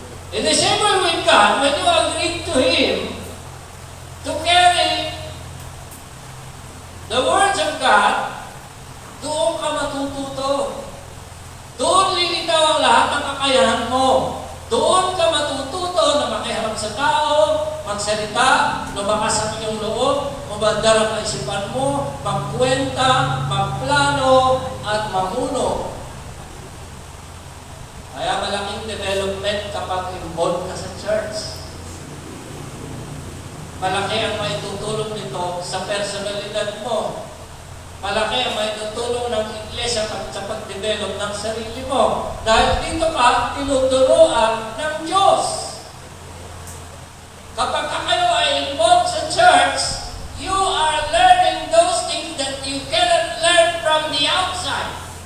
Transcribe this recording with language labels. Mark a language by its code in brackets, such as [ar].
[en] In the same way with God, when you agree to Him to carry the words of God, [tl] doon ka matututo. Doon lilitaw ang lahat ng kakayahan mo. Doon ka matututo na makiharap sa tao, magsalita, lumakas ang iyong loob, mabandar ang kaisipan mo, magkwenta, magplano, at mamuno. Kaya malaking development kapag involved ka sa church. Malaki ang maitutulong nito sa personalidad mo. Malaki ang maitutulong ng iglesia sa pag-develop ng sarili mo. Dahil dito ka tinuturuan ng Diyos. Kapag kayo ay involved sa church, [en] you are learning those things that you cannot learn from the outside.